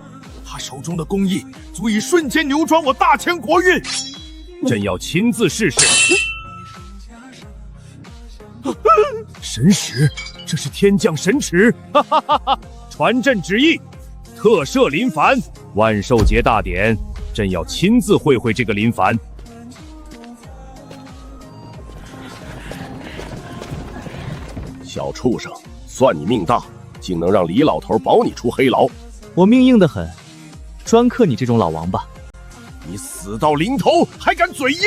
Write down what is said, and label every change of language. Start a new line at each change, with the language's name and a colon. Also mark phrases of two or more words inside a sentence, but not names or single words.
Chinese: 他手中的工藝足以瞬間扭轉我大千國運，朕要親自試試。神使，這是天降神旨，哈哈哈哈！傳朕旨意，特赦林凡。萬壽節大典，朕要親自會會這個林凡。小畜生，算你命大，竟能讓李老头保你出黑牢。我命硬得很，专克你这种老王八。你死到临头还敢嘴硬！